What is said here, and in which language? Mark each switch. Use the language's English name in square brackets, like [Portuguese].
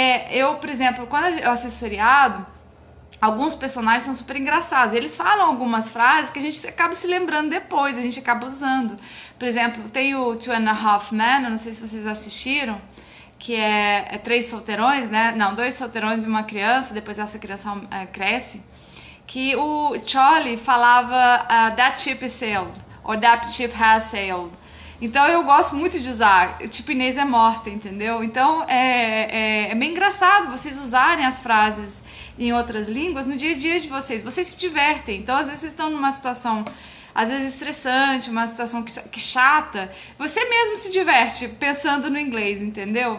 [Portuguese] Eu, por exemplo, quando eu assisto seriado, alguns personagens são super engraçados. Eles falam algumas frases que a gente acaba se lembrando depois, a gente acaba usando. Por exemplo, tem o Two and a Half Men, eu não sei se vocês assistiram, que é 3 solteirões, né? Não, 2 solteirões e uma criança, depois essa criança cresce. Que o Charlie falava [English] that ship is sailed, or that ship has sailed. [Portuguese] Então eu gosto muito de usar, tipo Inês é morta, entendeu? Então é bem engraçado vocês usarem as frases em outras línguas no dia a dia de vocês. Vocês se divertem, então às vezes vocês estão numa situação, às vezes estressante, uma situação que chata, você mesmo se diverte pensando no inglês, entendeu?